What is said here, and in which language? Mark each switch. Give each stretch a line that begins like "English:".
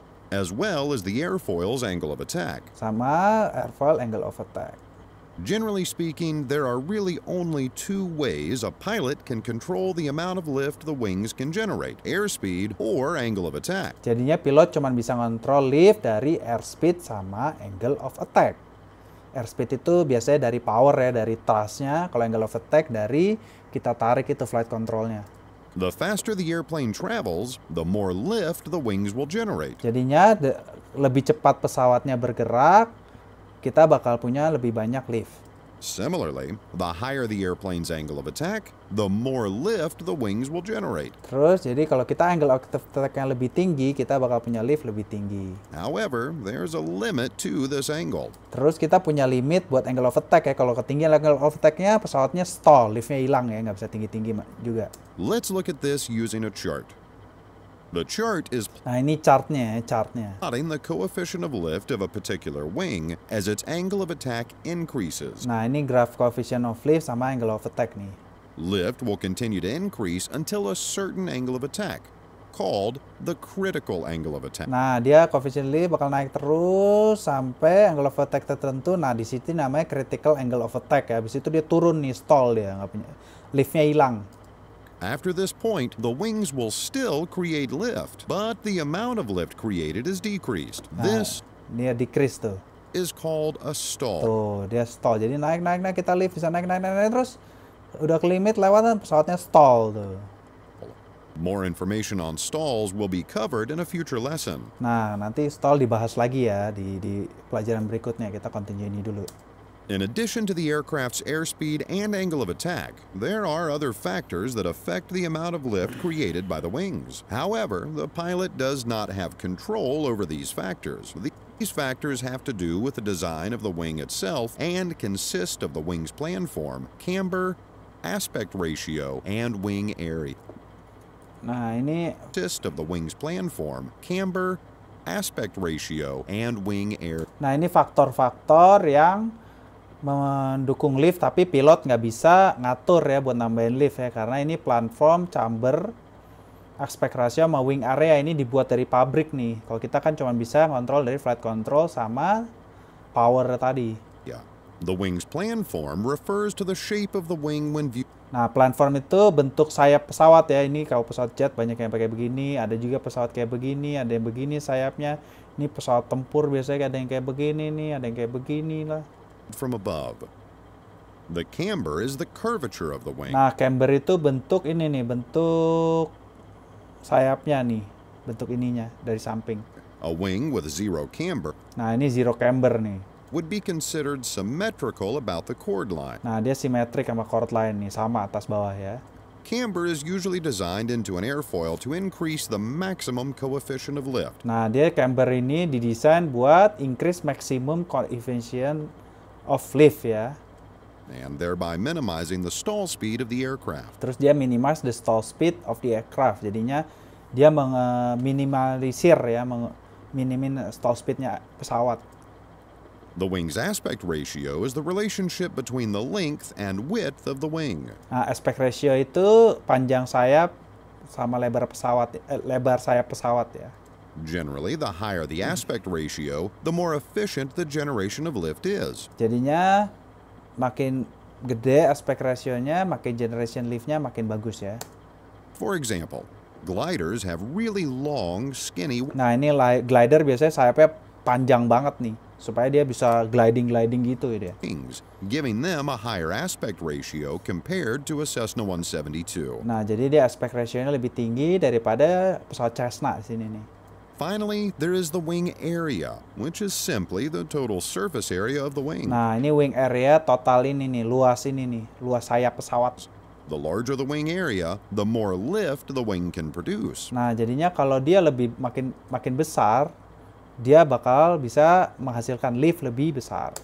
English: As well as the airfoil's angle of attack.
Indonesian: Sama airfoil angle of attack.
English: Generally speaking, there are really only two ways a pilot can control the amount of lift the wings can generate, airspeed or angle of attack.
Indonesian: Jadinya pilot cuma bisa ngontrol lift dari airspeed sama angle of attack. Airspeed itu biasanya dari power ya, dari thrust-nya. Kalau angle of attack dari kita tarik itu flight control-nya.
English: The faster the airplane travels, the more lift the wings will generate.
Indonesian: Jadinya lebih cepat pesawatnya bergerak, kita bakal punya lebih banyak lift.
English: Similarly, the higher the airplane's angle of attack, the more lift the wings will generate.
Indonesian: Terus jadi kalau kita angle of attack-nya lebih tinggi, kita bakal punya lift lebih tinggi.
English: However, there's a limit to this angle.
Indonesian: Terus kita punya limit buat angle of attack ya. Kalau ketinggian angle of attack-nya, pesawatnya stall, liftnya hilang ya, nggak bisa tinggi-tinggi juga.
English: Let's look at this using a chart. The chart is
Indonesian: Nah ini chartnya.
English: plotting the coefficient of lift of a particular wing as its angle of attack increases.
Indonesian: Nah ini graph coefficient of lift sama angle of attack nih.
English: Lift will continue to increase until a certain angle of attack, called the critical angle of attack.
Indonesian: Nah dia coefficient lift bakal naik terus sampai angle of attack tertentu. Nah di situ namanya critical angle of attack ya. Habis itu dia turun nih, stall dia, nggak punya, liftnya hilang.
English: After this point, the wings will still create lift, but the amount of lift created is decreased.
Indonesian: Nah,
English: This
Indonesian: dia decrease tuh.
English: is called a stall.
Indonesian: Tuh dia stall. Jadi naik kita lift bisa naik terus udah ke limit lewat pesawatnya stall tuh.
English: More information on stalls will be covered in a future lesson.
Indonesian: Nah nanti stall dibahas lagi ya di pelajaran berikutnya. Kita continue ini dulu.
English: In addition to the aircraft's airspeed and angle of attack, there are other factors that affect the amount of lift created by the wings. However, the pilot does not have control over these factors. These factors have to do with the design of the wing itself and consist of the wing's planform, camber, aspect ratio, and wing area.
Indonesian: Nah ini
English: Consist of the wing's planform, camber, aspect ratio, and wing area.
Indonesian: Nah ini faktor-faktor yang mendukung lift tapi pilot nggak bisa ngatur ya buat nambahin lift ya, karena ini platform, chamber, aspect ratio sama wing area ini dibuat dari pabrik nih. Kalau kita kan cuma bisa ngontrol dari flight control sama power tadi.
English: Yeah. The wing's planform refers to the shape of the wing when viewed.
Indonesian: Nah platform itu bentuk sayap pesawat ya. Ini kalau pesawat jet banyak yang pakai begini, ada juga pesawat kayak begini, ada yang begini sayapnya. Ini pesawat tempur biasanya ada yang kayak begini nih, ada yang kayak begini lah.
English: From above. The camber is the curvature of the wing.
Indonesian: Nah, camber itu bentuk ini nih, bentuk sayapnya nih, bentuk ininya dari samping.
English: A wing with zero camber
Indonesian: Nah, ini zero camber nih.
English: would be considered symmetrical about the chord line.
Indonesian: Nah, dia simetrik sama chord line nih, sama atas bawah ya.
English: Camber is usually designed into an airfoil to increase the maximum coefficient of lift.
Indonesian: Nah, dia camber ini didesain buat increase maximum coefficient of lift ya.
English: And thereby minimizing the stall speed of the aircraft.
Indonesian: Terus dia
English: minimize the stall speed of the aircraft.
Indonesian: Jadinya dia minimalisir ya, minimin stall speednya pesawat.
English: The wing's aspect ratio is the relationship between the length and width of the wing.
Indonesian: Nah, aspect ratio itu panjang sayap sama lebar sayap pesawat ya.
English: Generally, the higher the aspect ratio, the more efficient the generation of lift is.
Indonesian: Jadinya makin gede aspect ratio-nya, makin generation lift-nya makin bagus ya.
English: For example, gliders have really long, skinny
Indonesian: Nah, ini glider biasanya sayapnya panjang banget nih, supaya dia bisa gliding gitu ya dia.
English: wings, giving them a higher aspect ratio compared to a Cessna 172.
Indonesian: Nah, jadi dia aspect ratio-nya lebih tinggi daripada pesawat Cessna di sini nih.
English: Finally, there is the wing area, which is simply the total surface area of the wing.
Indonesian: Nah, ini wing area total ini nih, luas sayap pesawat.
English: The larger the wing area, the more lift the wing can produce.
Indonesian: Nah, jadinya kalau dia makin besar, dia bakal bisa menghasilkan lift lebih besar.